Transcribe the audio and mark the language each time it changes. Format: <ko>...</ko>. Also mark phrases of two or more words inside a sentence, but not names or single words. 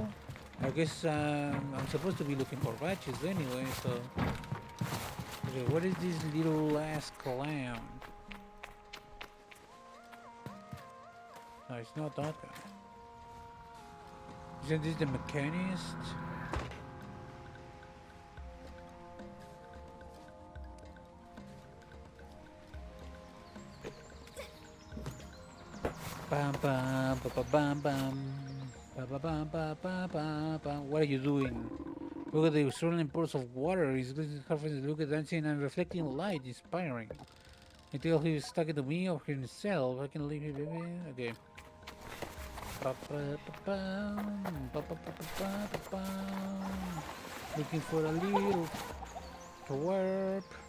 <en>I guess I'm supposed to be looking for badges anyway, so... Okay, what is this little ass clown? No, it's not that guy. Isn't this the mechanist? Bam bam ba ba bam bam. What are you doing? Look at the swirling pools of water. He's look at dancing and reflecting light, inspiring. Until he's talking to me or himself, I can leave him. Okay. Looking for a little warp.</en>